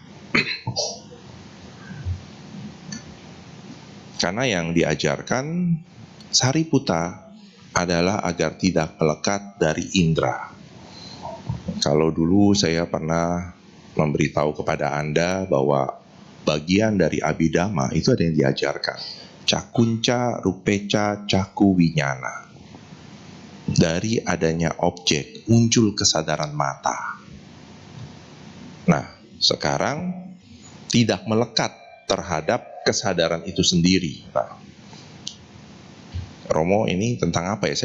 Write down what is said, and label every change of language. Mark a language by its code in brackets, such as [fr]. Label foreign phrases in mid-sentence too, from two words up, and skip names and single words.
[id] Karena yang diajarkan Sariputa adalah agar tidak melekat dari indera. Kalau dulu saya pernah memberitahu kepada Anda bahwa bagian dari Abhidhamma itu ada yang diajarkan. [pi] Cakunca, rupeca, caku, winyana. [id] Dari adanya objek muncul kesadaran mata. Nah, sekarang tidak melekat terhadap kesadaran itu sendiri. Nah, Romo, ini tentang apa ya?